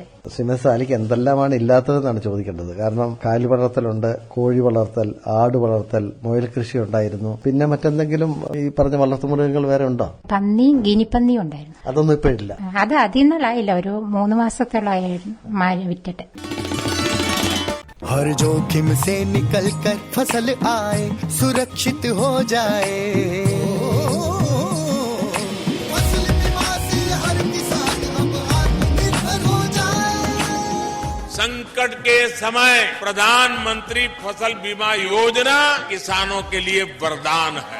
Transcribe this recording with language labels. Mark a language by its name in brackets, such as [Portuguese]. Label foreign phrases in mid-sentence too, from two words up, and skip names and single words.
[Malayalam] ശ്രീമതി സാലിക്ക് എന്തെല്ലാമാണ് ഇല്ലാത്തതെന്നാണ് ചോദിക്കേണ്ടത്. കാരണം കാലി വളർത്തലുണ്ട്, കോഴി വളർത്തൽ, ആട് വളർത്തൽ, മുയൽ കൃഷി ഉണ്ടായിരുന്നു. പിന്നെ മറ്റെന്തെങ്കിലും ഈ പറഞ്ഞ വളർത്തുമൃഗങ്ങൾ വേറെ ഉണ്ടോ? പന്നിയും ഗിനിപ്പന്നിയും ഉണ്ടായിരുന്നു. അതൊന്നും ഇപ്പോഴില്ല. അത് അതിന്നാലായില്ല, ഒരു 3 മാസത്തോളായിരുന്നു വിറ്റിട്ട്. [Hindi] हर जोखिम से निकल कर फसल आए, सुरक्षित हो जाए। फसल बीमा से हर किसान अब आत्मनिर्भर हो जाए। संकट के समय प्रधानमंत्री फसल बीमा योजना किसानों के लिए वरदान है।